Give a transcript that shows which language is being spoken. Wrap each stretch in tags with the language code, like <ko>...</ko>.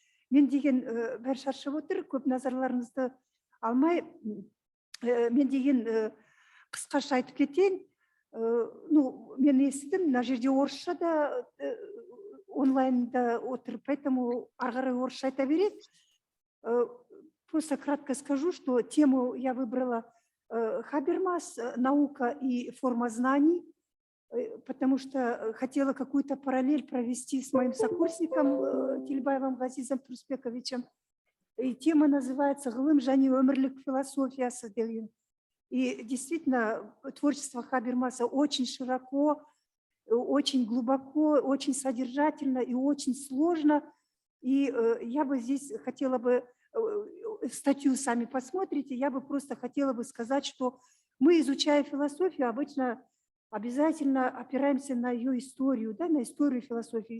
<kk>Мен деген бәрі шаршап отыр, көп назарларыңызды алмай, мен деген қысқаша айтып кетейін. Мен естідім, мына жерде орысша да онлайнда отыр, поэтому ары қарай орысша айта берейін.</kk> <ru>Просто кратко скажу, что тему я выбрала Хабермас, наука и форма знаний, потому что хотела какую-то параллель провести с моим сокурсником Телебаевым Ғазизом Тұрысбековичем. И тема называется</ru> <kk>«Ғылым және өмірлік философиясы» деген.</kk> <ru>И действительно, творчество Хабермаса очень широко, очень глубоко, очень содержательно и очень сложно. И я бы здесь хотела бы, статью сами посмотрите, я бы просто хотела бы сказать, что мы, изучая философию, обычно обязательно опираемся на ее историю, да, на историю философии.</ru>